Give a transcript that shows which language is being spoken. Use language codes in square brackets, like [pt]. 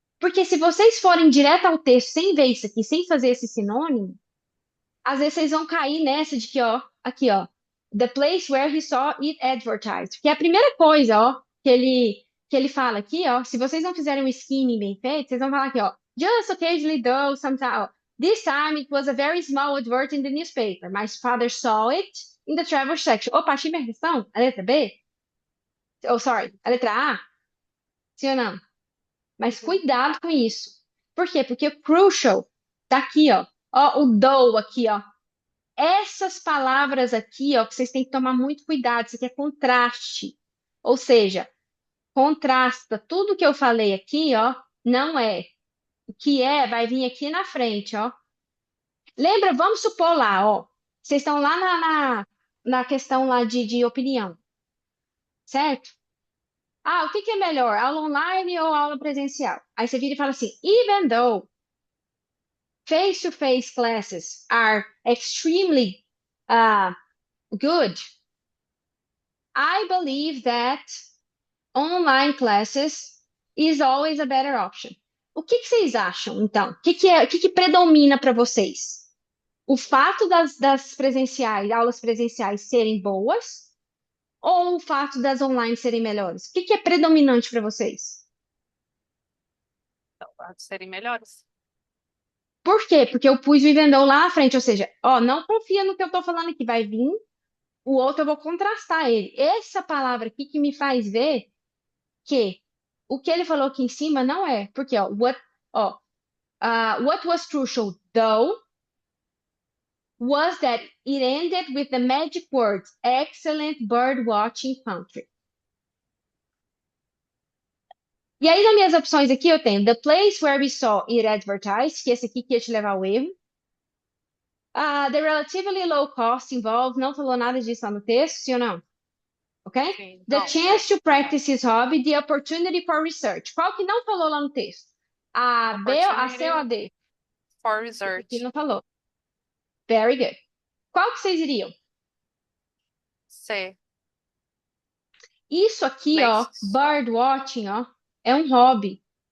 [pt] Porque se vocês forem direto ao texto, sem ver isso aqui, sem fazer esse sinônimo, às vezes vocês vão cair nessa de que, ó, aqui, ó, [en] the place where he saw it advertised. [pt] Que é a primeira coisa, ó, que ele fala aqui, ó, se vocês não fizerem um skimming bem feito, vocês vão falar aqui, ó, [en] just occasionally though, sometimes, [pt] ó, [en] this time it was a very small advert in the newspaper. My father saw it in the travel section. [pt] Opa, achei minha questão? A letra B? [en] Oh, sorry, [pt] a letra A? Sim ou não? Mas Uhum. cuidado com isso. Por quê? Porque o crucial tá aqui, ó. Ó, o though aqui, ó. Essas palavras aqui, ó, que vocês têm que tomar muito cuidado, isso aqui é contraste. Ou seja, contrasta tudo que eu falei aqui, ó, não é. O que é, vai vir aqui na frente, ó. Lembra, vamos supor lá, ó. Vocês estão lá na questão lá de opinião, certo? Ah, o que que é melhor, aula online ou aula presencial? Aí você vira e fala assim, [en] even though face-to-face classes are extremely good, I believe that online classes is always a better option. [pt] O que que vocês acham, então? O que que predomina para vocês? O fato das presenciais, aulas presenciais serem boas ou o fato das online serem melhores? O que que é predominante para vocês? Então, para serem melhores. Por quê? Porque eu pus o vendedor lá na frente, ou seja, ó, não confia no que eu estou falando aqui, vai vir o outro, eu vou contrastar ele. Essa palavra aqui que me faz ver que o que ele falou aqui em cima não é, porque [en] what was crucial though was that it ended with the magic words excellent bird watching country. [pt] E aí, nas minhas opções aqui, eu tenho [en] the place where we saw it advertised, [pt] que esse aqui que ia te levar ao erro. [en] The relatively low cost involved, [pt] não falou nada disso lá no texto, sim ou não? [en] Ok? [pt] Sim, [en] The [pt] não. [en] chance to practice his hobby, the opportunity for research. [pt] Qual que não falou lá no texto? A B, a C ou a D? [en] For [pt] Esse aqui [en] research. [pt] não falou. [en] Very good. [pt] Qual que vocês iriam? C. Isso aqui, ó, [en] Place. [pt] bird watching, ó, é um hobby.